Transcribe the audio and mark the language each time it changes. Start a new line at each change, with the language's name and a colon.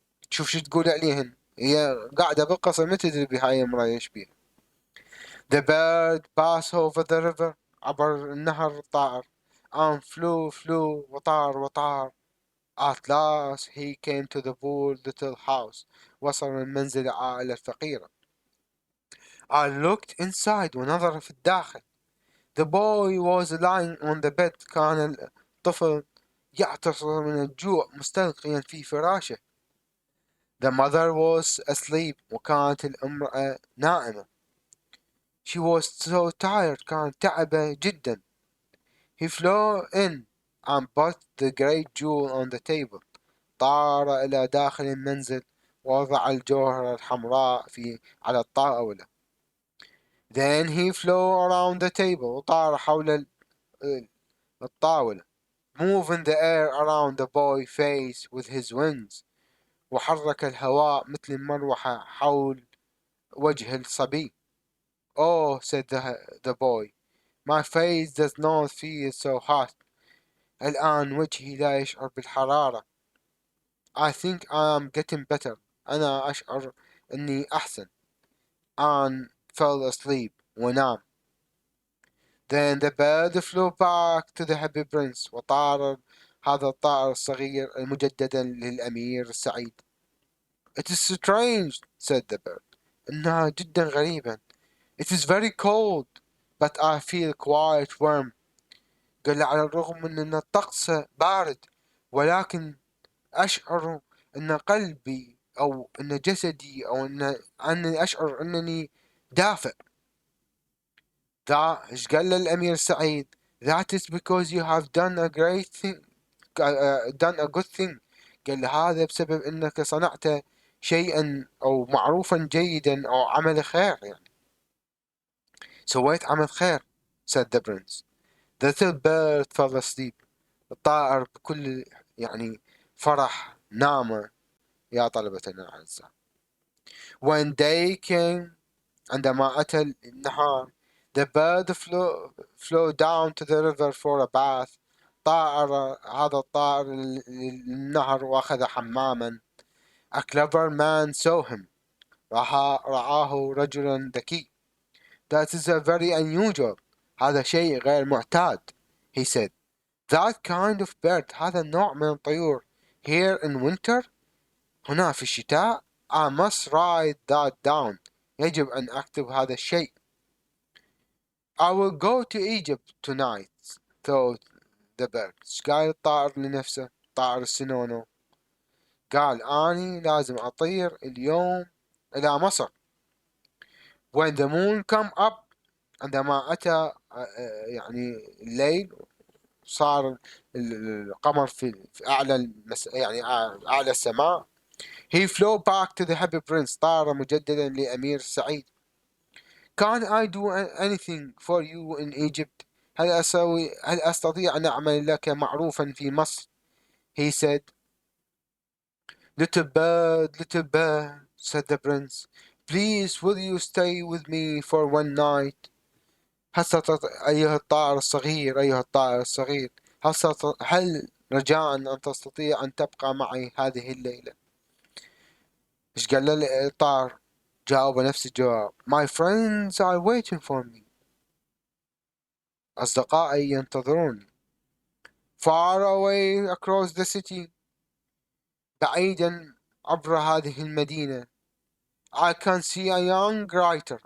Arabic: شوف شو تقول عليهن، هي قاعدة بالقصر ما تدري بهاي المرأة ايش بيها.
English: The bird passed over the river.
Arabic: عبر النهر الطائر.
English: And flew
Arabic: وطار.
English: At last he came to the poor little house.
Arabic: وصل من منزل العائلة الفقيرة.
English: I looked inside
Arabic: ونظر في الداخل.
English: The boy was lying on the bed.
Arabic: كان الطفل يعتصر من الجوع مستلقيا في فراشه.
English: The mother was asleep.
Arabic: وكانت الامرأة نائمة.
English: She was so tired.
Arabic: كانت تعبة جدا.
English: He flew in and put the great jewel on the table.
Arabic: طار إلى داخل المنزل ووضع الجوهرة الحمراء على الطاولة.
English: Then he flew around the table.
Arabic: وطار حول الطاولة.
English: Moving the air around the boy's face with his wings.
Arabic: وحرك الهواء مثل المروحة حول وجه الصبي.
English: Oh, said the boy, my face does not feel so hot.
Arabic: الآن وجهي لا يشعر بالحرارة.
English: I think I am getting better.
Arabic: أنا أشعر أني أحسن.
English: And fell asleep.
Arabic: ونام.
English: Then the bird flew back to the happy prince.
Arabic: وطار هذا الطائر الصغير مجددا للأمير السعيد.
English: It is strange, said the bird.
Arabic: إنها جدا غريبة.
English: It is very cold, but I feel quite warm.
Arabic: قال على الرغم من أن الطقس بارد، ولكن أشعر أن قلبي أو أن جسدي أو أنني أشعر أنني دافئ. إيش قال للأمير سعيد؟
English: That is because you have done a great thing, done a good thing.
Arabic: قال هذا بسبب أنك صنعت شيئا أو معروفا جيدا أو عمل خير، يعني سويت عمل خير.
English: said the prince. The little bird fell asleep.
Arabic: الطائر بكل يعني فرح نام يا طلبتنا الأعزاء.
English: When day came،
Arabic: عندما أتى النهار،
English: the bird flew down to the river for a bath.
Arabic: هذا الطائر للنهر وأخذ حماما.
English: A clever man saw him.
Arabic: رعاه رجل ذكي.
English: That is a very unusual.
Arabic: هذا شيء غير معتاد.
English: He said. That kind of bird.
Arabic: هذا النوع من الطيور.
English: Here in winter.
Arabic: هنا في الشتاء.
English: I must write that down.
Arabic: يجب أن أكتب هذا الشيء.
English: I will go to Egypt tonight, thought the bird.
Arabic: قال الطائر لنفسه، طائر السنونو. قال أني لازم أطير اليوم إلى مصر.
English: When the moon come up،
Arabic: عندما أتى يعني الليل، صار القمر في أعلى يعني أعلى السماء.
English: He flew back to the happy prince.
Arabic: طار مجددا لأمير سعيد.
English: Can I do anything for you in Egypt؟
Arabic: هل أستطيع أن أعمل لك معروفا في مصر؟
English: He said. Little bird, said the prince. Please will you stay with me for one night؟
Arabic: أيها الطائر الصغير، هل رجاء أن تستطيع أن تبقى معي هذه الليلة؟ إيش قال له الطائر؟ جاوب نفس الجواب.
English: My friends are waiting for me.
Arabic: أصدقائي ينتظروني.
English: Far away across the city.
Arabic: بعيدا عبر هذه المدينة.
English: I can see a young writer.